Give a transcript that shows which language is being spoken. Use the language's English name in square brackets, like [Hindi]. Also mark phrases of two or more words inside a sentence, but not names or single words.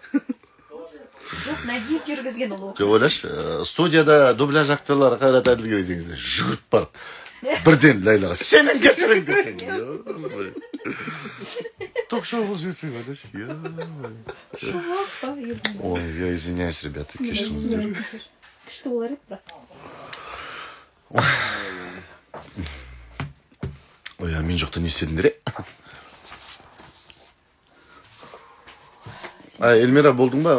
[Kazakh] Жоқ, Нагиев жүргізген ол Жоқ, ойлашы, студияда дубляж актерлары Қайрат Әділгерей дегенде жүгіріп бар. Бірден Ләйлаға, сенің кесірің десең. Ток-шоу қылып жіберсең, ойлашы. Ой, [Russian] я извиняюсь, ребята, [Kazakh] кешіріңіздер. Күшті болар еді, бірақ. Ой, мен жоқта не істедіңдер, Эльмира, болдың ба?